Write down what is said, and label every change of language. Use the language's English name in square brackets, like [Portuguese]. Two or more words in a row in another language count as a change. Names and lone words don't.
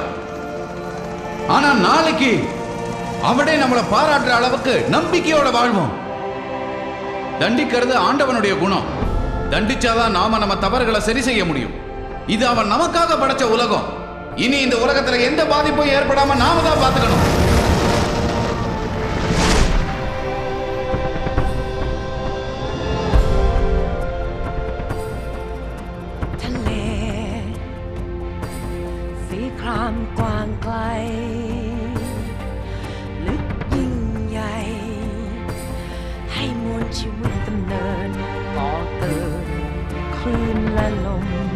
[Tamil] ஆனா நாளைக்கு அவனே நம்மளை பாராட்டுற அளவுக்கு நம்பிக்கையோட வாழ்வோம். தண்டிக்கிறது ஆண்டவனுடைய குணம். தண்டிச்சாதான் நாம நம்ம தவறுகளை சரி செய்ய முடியும். இது அவன் நமக்காக படைச்ச உலகம். இனி இந்த உலகத்துல எந்த பாதிப்பும் ஏற்படாம நாம தான் பார்த்துக்கணும். [Thai] กว้างไกลลึกยิ่งใหญ่ให้มวลชีวิตดำเนินก่อเกิดคลื่นและลม